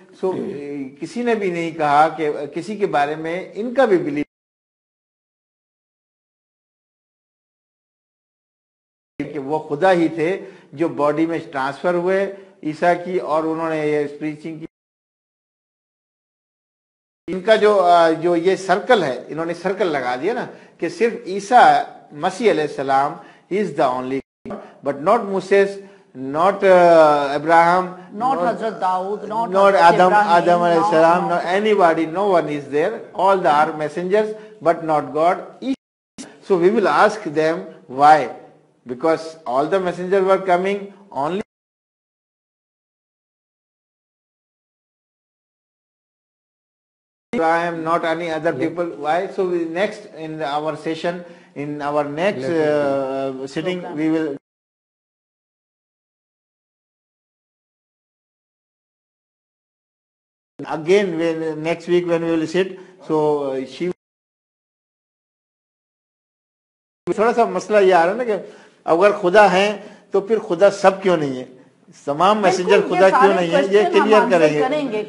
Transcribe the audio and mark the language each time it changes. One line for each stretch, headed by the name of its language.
Hindi: So किसी ने भी नहीं कहा कि किसी के बारे में इनका भी बिलीव कि वो खुदा ही थे जो बॉडी में ट्रांसफर हुए ईसा की, और उन्होंने ये प्रीचिंग की. इनका जो ये सर्कल है, इन्होंने सर्कल लगा दिया ना कि सिर्फ ईसा मसीह अलैहिस्सलाम
English: Is the only, but not Moses, not Abraham, not Hazrat Daud, not Adam alayhi salam, not anybody, no one is there. All the are messengers, but not God. So we will ask them why, because all the messengers were coming only. Abraham, not any other people. Why? So next in our session, in our next sitting, we will. Again, next week when we will sit, so she.
Hindi: थोड़ा सा मसला ये आ रहा है ना कि अगर खुदा है तो फिर खुदा सब क्यों नहीं है, तमाम मैसेंजर खुदा क्यों नहीं है, ये क्लियर करेंगे.